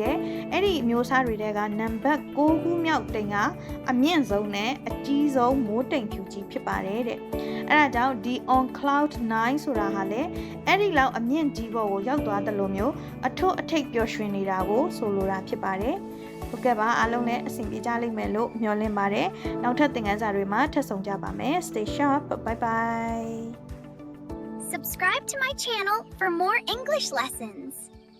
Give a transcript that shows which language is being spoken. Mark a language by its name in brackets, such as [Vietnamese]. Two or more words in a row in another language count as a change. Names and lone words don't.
[Burmese] တယ်။အဲ့ဒီအမျိုးအစားတွေထဲကနံပါတ်6ခုမြောက်တိမ်ကအမြင့်ဆုံးနဲ့အကြီးဆုံးမိုးတိမ်ဖြူကြီးဖြစ်ပါတယ်တဲ့။အဲ့ဒါကြောင့်ဒီ [English] on cloud 9 [Burmese] ဆိုတာဟာလေအဲ့ဒီလောက်အမြင့်ကြီးပေါ်ကိုရောက်သွားတယ်လို့မျိုးအထွတ်အထိပ်ပျော်ရွှင်နေတာကိုဆိုလိုတာဖြစ်ပါတယ်။ဟုတ်ကဲ့ပါအားလုံးလည်းအဆင်ပြေကြလိမ့်မယ်လို့မျှော်လင့်ပါတယ်။နောက်ထပ်သင်ခန်းစာတွေမှာထပ်ဆုံကြပါမယ်။ [English] Stay sharp. Bye bye. Subscribe to my channel for more English lessons.